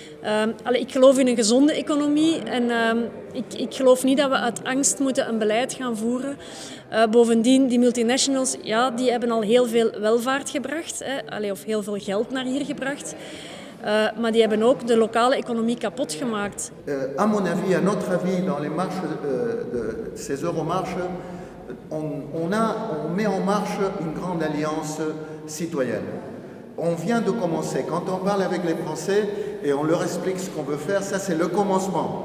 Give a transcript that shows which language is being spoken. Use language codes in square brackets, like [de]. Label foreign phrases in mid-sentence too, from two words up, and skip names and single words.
[nl] Ik geloof in een gezonde economie en ik geloof niet dat we uit angst moeten een beleid gaan voeren. Bovendien, die multinationals, ja, die hebben al heel veel welvaart gebracht, of heel veel geld naar hier gebracht. Maar die hebben ook de lokale economie kapot gemaakt. [fr] À mon avis, à notre avis, dans les marches de ces euromarches, on met en marche une grande alliance citoyenne. On vient de commencer. Quand on parle avec les Français et on leur explique ce qu'on veut faire, ça c'est le commencement.